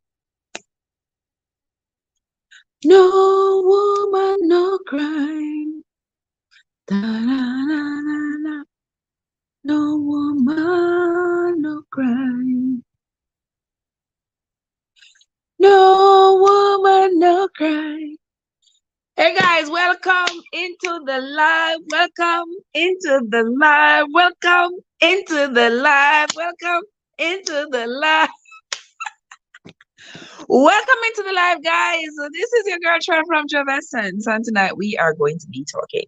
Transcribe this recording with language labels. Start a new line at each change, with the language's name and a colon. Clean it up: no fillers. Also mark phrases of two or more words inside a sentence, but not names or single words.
English: No woman, no cry. Ta-na-na-na-na. No woman, no cry. No woman, no cry. Hey guys, welcome into the live. Welcome into the live. Welcome into the live. Welcome into the live. Welcome into the live, guys. So this is your girl Trev from Trevessence, and tonight we are going to be talking.